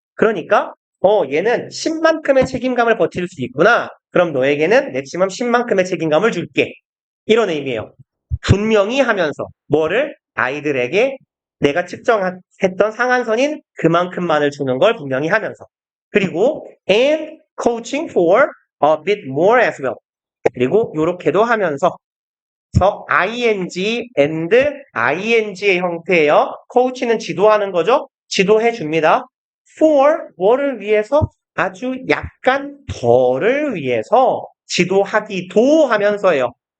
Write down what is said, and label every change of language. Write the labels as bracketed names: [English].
[Korean] 그러니까 얘는 10만큼의 책임감을 버틸 수 있구나. 그럼 너에게는 맥시멈 10만큼의 책임감을 줄게. 이런 의미예요. 분명히 하면서 뭐를? 아이들에게 내가 측정했던 상한선인 그만큼만을 주는 걸 분명히 하면서. 그리고 [English] and coaching for a bit more as well. [Korean] 그리고 요렇게도 하면서 ing and ing의 형태예요. coach는 지도하는 거죠. 지도해 줍니다. for 뭐를 위해서? 아주 약간 더를 위해서 지도하기도 하면서예요.